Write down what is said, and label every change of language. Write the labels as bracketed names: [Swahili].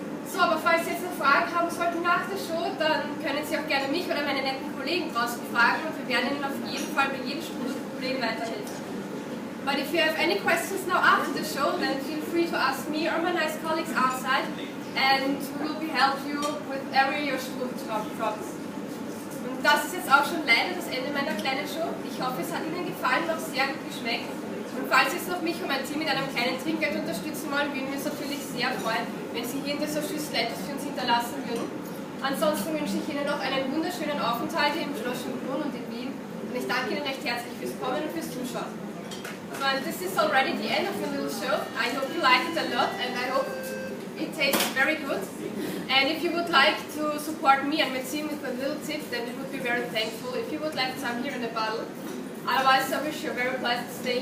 [German] So, aber falls Sie jetzt noch Fragen haben sollten nach der Show, dann können Sie auch gerne mich oder meine netten Kollegen draußen fragen und wir werden Ihnen auf jeden Fall bei jedem Problem weiterhelfen. [English] But if you have any questions now after the show, then feel free to ask me or my nice colleagues outside and we will help you with every your Strudel problems. [German] Und das ist jetzt auch schon leider das Ende meiner kleinen Show. Ich hoffe, es hat Ihnen gefallen und auch sehr gut geschmeckt. Und falls Sie jetzt noch mich und mein Team mit einem kleinen Trinkgeld unterstützen wollen, würden wir uns natürlich sehr freuen, wenn Sie hier in dieser Schüssel etwas für uns hinterlassen würden. Ansonsten wünsche ich Ihnen noch einen wunderschönen Aufenthalt hier im Schloss Schönbrunn und in Wien. Und ich danke Ihnen recht herzlich fürs Kommen und fürs Zuschauen. [English] So, and this is already the end of the little show. I hope you like it a lot and I hope it tastes very good. And if you would like to support me and my team with a little tip, then we would be very thankful. If you would like some here in the bottle. Otherwise, I wish you a very pleasant stay.